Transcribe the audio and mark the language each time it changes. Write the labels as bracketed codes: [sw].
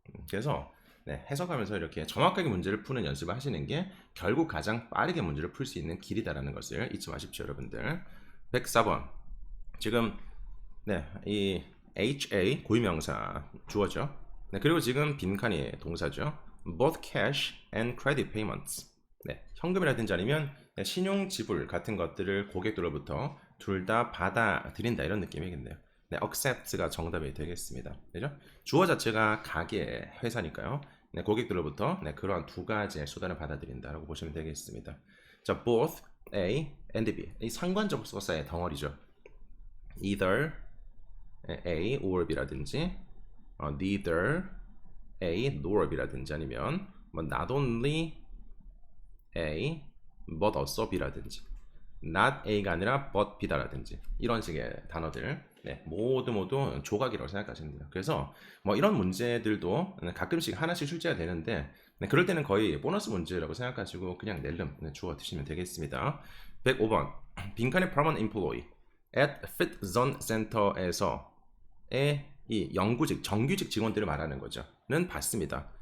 [ko] 그래서 네, 해석하면서 이렇게 정확하게 문제를 푸는 연습을 하시는 게 결국 가장 빠르게 문제를 풀 수 있는 길이다라는 것을 잊지 마십시오, 여러분들. 104번. 지금 네, 이 HA 고유명사 주어죠. 네, 그리고 지금 빈칸이 동사죠. [en] both cash and credit payments. [ko] 네, 현금이라든지 아니면 신용 지불 같은 것들을 고객들로부터 둘 다 받아들인다 이런 느낌이겠네요. 네, accept가 정답이 되겠습니다. 그죠? 주어 자체가 가게, 회사니까요. 네, 고객들로부터 네, 그러한 두 가지의 수단을 받아들인다라고 보시면 되겠습니다. 자, both A and B. 이 상관적 수어사의 덩어리죠. [en] either A or B [ko] 라든지 [en] neither A nor B [ko] 라든지 아니면 뭐 [en] not only A but also B [ko] 라든지 not A가 아니라 but B다라든지 이런 식의 단어들 네, 모두 조각이라고 생각하시면 돼요. 그래서 뭐 이런 문제들도 가끔씩 하나씩 출제가 되는데 네, 그럴 때는 거의 보너스 문제라고 생각하시고 그냥 낼름 네, 주워 드시면 되겠습니다. 105번 빈칸의 [en] permanent employee at Fit Zone Center [ko] 에서의 이 영구직, 정규직 직원들을 말하는 거죠. 는 받습니다.